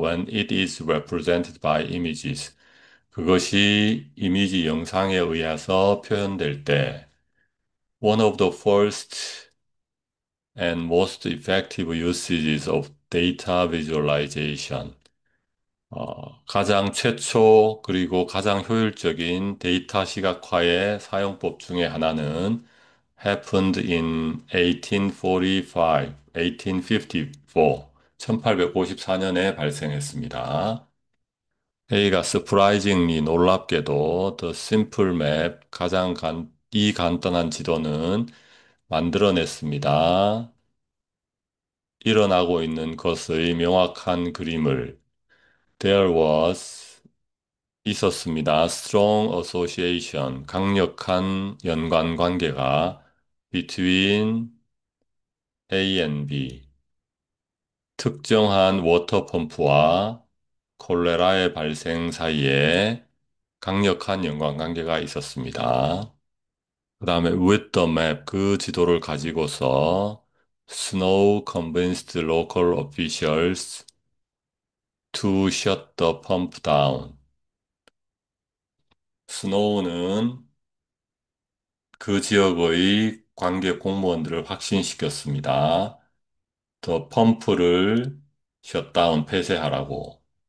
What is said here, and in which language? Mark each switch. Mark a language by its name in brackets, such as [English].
[English] When it is represented by images. [Korean] 그것이 이미지 영상에 의해서 표현될 때, [English] one of the first and most effective usages of data visualization. [Korean] 가장 최초 그리고 가장 효율적인 데이터 시각화의 사용법 중에 하나는 [English] happened in 1845, 1854, [Korean] 1854년에 발생했습니다. A가 surprisingly 놀랍게도 [English] the simple map [Korean] 이 간단한 지도는 만들어냈습니다. 일어나고 있는 것의 명확한 그림을 [English] There was [Korean] 있었습니다. [English] Strong association, [Korean] 강력한 연관 관계가 [English] between A and B, [Korean] 특정한 워터펌프와 콜레라의 발생 사이에 강력한 연관 관계가 있었습니다. 그 다음에 [English] with the map, [Korean] 그 지도를 가지고서 [English] Snow convinced local officials to shut the pump down. [Korean] 스노우는 그 지역의 관계 공무원들을 확신시켰습니다. 더 펌프를 셧다운 폐쇄하라고.